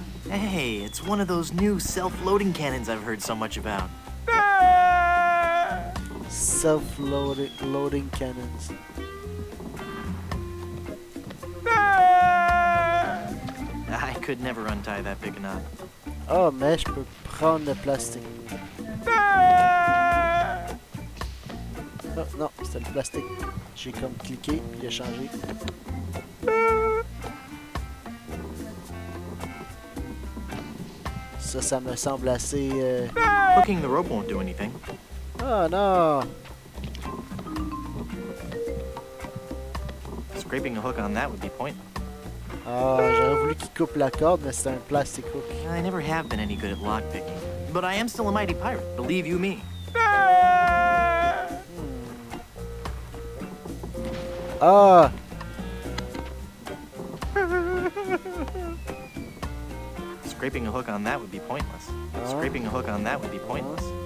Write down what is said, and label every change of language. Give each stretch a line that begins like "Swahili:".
English: hey, it's one of those new self-loading cannons I've heard so much about. Self-loading cannons. I could never untie that big knot.
French: Ah, mais je peux prendre le plastique. Oh, non, c'était le plastique. J'ai comme cliqué, puis il a changé. Ça me semble assez...
English: Hooking the rope won't do anything.
French: Oh non!
English: Scraping a hook on that would be pointless.
French: Ah, j'aurais voulu qu'il coupe la corde, mais c'était un
English: plastic hook. I never have been any good at lockpicking, but I am still a mighty pirate, believe you me. Ah! Scraping a hook on that would be pointless. Scraping a hook on that would be pointless.